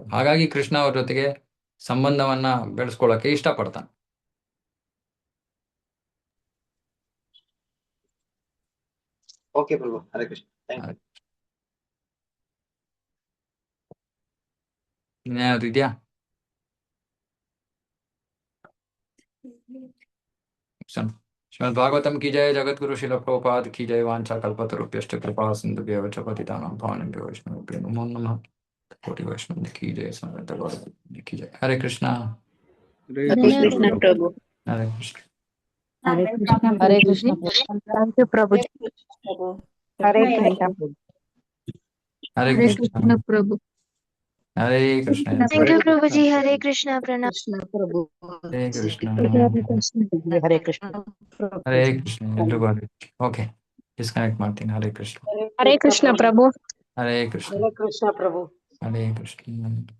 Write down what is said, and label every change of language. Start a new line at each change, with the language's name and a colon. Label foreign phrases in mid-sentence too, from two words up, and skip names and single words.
Kannada: ಹಾಗಾಗಿ ಕೃಷ್ಣ ಅವ್ರ ಜೊತೆಗೆ ಸಂಬಂಧವನ್ನ ಬೆಳೆಸ್ಕೊಳ್ಳಕ್ಕೆ ಇಷ್ಟಪಡ್ತಾನೆ. ಓಕೆ ಪ್ರಭು, ಹರೇ ಕೃಷ್ಣ. ಇನ್ಯಾವುದು ಇದೆಯಾ?
Hindi: श्रीमद् भागवतम की जय, जगत गुरु शिल प्रभुपाद की जय।
Sanskrit: वांछा कल्पतरुभ्यश्च कृपा सिंधुभ्यः च पतितानां पावनेभ्यो वैष्णवेभ्यो नमो नमः।
Hindi: कोटि वैष्णव की जय, सनातन गौरव की जय। हरे कृष्णा। हरे कृष्ण प्रभु। हरे कृष्ण। हरे कृष्ण हरे कृष्ण
English: thank you
Hindi: प्रभुजी. हरे कृष्ण हरे हरे कृष्ण कृष्ण प्रभु. हरे कृष्ण।
English: thank you
Hindi: प्रभु जी। हरे कृष्णा प्रणाम। कृष्ण प्रभु। हरे कृष्ण। हरे कृष्ण
Kannada: हरे कृष्ण। ಎಲ್ರಿಗೂ ಹರೇ. ಓಕೆ, ಡಿಸ್ಕನೆಕ್ಟ್ ಮಾಡ್ತೀನಿ. ಹರೇ ಕೃಷ್ಣ.
Hindi: हरे कृष्ण प्रभु.
Kannada: ಹರೇ ಕೃಷ್ಣ.
Hindi: हरे कृष्ण प्रभु।
Kannada: ಹರೇ ಕೃಷ್ಣ.